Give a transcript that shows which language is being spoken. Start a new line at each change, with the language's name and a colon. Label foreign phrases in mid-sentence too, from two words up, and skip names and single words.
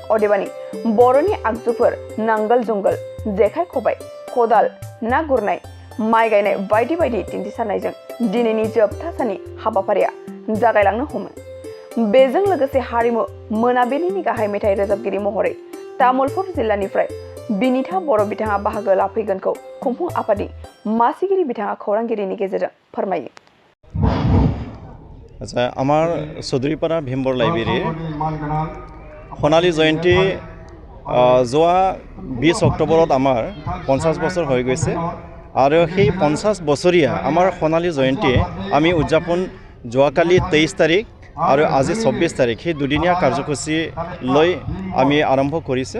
Bodo: अदेबानि बर'नि आगजुफोर नांगोल जुंगोल जेखाइ खबाइ खदाल ना गुरनाय माइ गायनाय बायदि बायदि दिन्थिसारनायजों दिनैनि जोबथा साननि हाबाफारिया जागायलांनो हमो। बेजों लोगोसे हारिमु मोनाबिलिनि गाहाय मेथाइ रोजाबगिरि महरै तामुलपुर जिल्लानिफ्राय बिनिता बर' बिथाङा बाहागो लाफैगोनखौ खुंफुं आफादनि मासिगिरि बिथाङा खौरांगिरिनि गेजेरजों फोरमायो।
Assamese: আচ্ছা, আমার চৌধুৰীপাৰা ভীমবৰ লাইব্ৰেৰীৰ সোণালী জয়ন্তী যোৱা 20 অক্টোবৰত আমাৰ 50 বছৰ হৈ গৈছে আৰু সেই 50 বছৰীয়া আমাৰ সোণালী জয়ন্তী আমি উদযাপন যোৱাকালি 23 তাৰিখ আৰু আজি 24 তাৰিখ সেই দুদিনীয়া কাৰ্যসূচী লৈ আমি আৰম্ভ কৰিছোঁ।